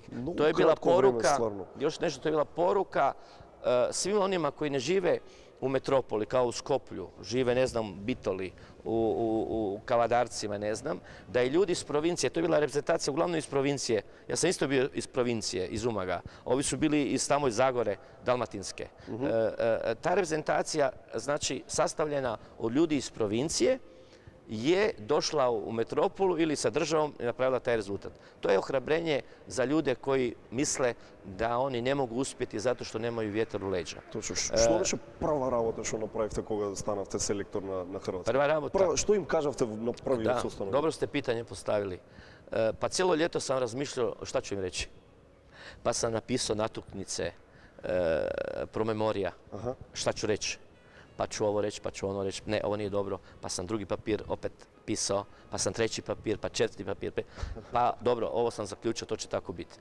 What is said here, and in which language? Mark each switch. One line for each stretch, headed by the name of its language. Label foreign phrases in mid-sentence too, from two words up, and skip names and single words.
Croatian: To je bila poruka, još nešto, to je bila poruka svim onima koji ne žive u metropoli, kao u Skoplju, žive, ne znam, Bitoli, u Kavadarcima, ne znam, da i ljudi iz provincije, to je bila reprezentacija uglavnom iz provincije, ja sam isto bio iz provincije, iz Umaga, ovi su bili iz tamo iz Zagore, Dalmatinske. Ta reprezentacija, znači, sastavljena od ljudi iz provincije, je došla u metropolu ili sa državom i napravila taj rezultat. To je ohrabrenje za ljude koji misle da oni ne mogu uspjeti zato što nemaju vjetar u leđa.
Macedonian: Што беше прва работа што направивте кога станавте селектор на Хрватска? Прва работа. Што им кажавте на првиот состанок?
Croatian: Dobro ste pitanje postavili. Pa cijelo ljeto sam razmišljao šta ću im reći. Pa sam napisao natuknice, promemorija, šta ću reći. Pa ću ovo reći, pa ću ono reći, ne, ovo nije dobro, pa sam drugi papir opet pisao, pa sam treći papir, pa četvrti papir, pa dobro, ovo sam zaključio, to će tako biti.